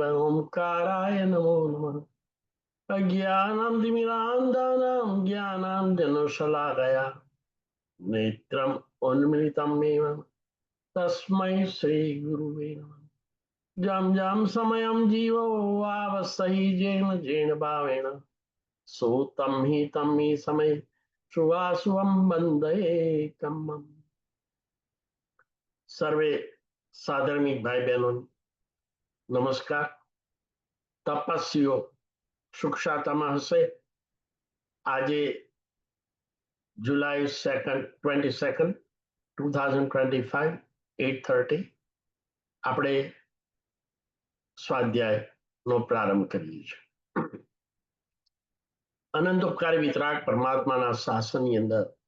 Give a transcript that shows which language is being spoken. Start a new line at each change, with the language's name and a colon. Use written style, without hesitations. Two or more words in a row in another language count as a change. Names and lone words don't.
Sanskrit: ओंकाराय नमो नमः अज्ञानं तिमिरान्धकारां ज्ञानाञ्जनशलाकया नेत्रम् उन्मिलितमेव तस्मै श्रीगुरुवे नमः
Prakrit languages: जं जं समयं जीवो वावस्तहि जेन जेन भावेन सोतं हि तं हि समय शुभाशुभं वन्दे कम्मम्
Hindi: सर्वे सादरणीय भाई बहनों नमस्कार तपस्वियों सुखशाता महोत्सव
Gujarati: આજે જુલાઈ 22nd 2025 8:30 આપણે સ્વાધ્યાયનો પ્રારંભ કરીએ છીએ અનંતોપકારી વિતરાગ પરમાત્માના શાસનની અંદર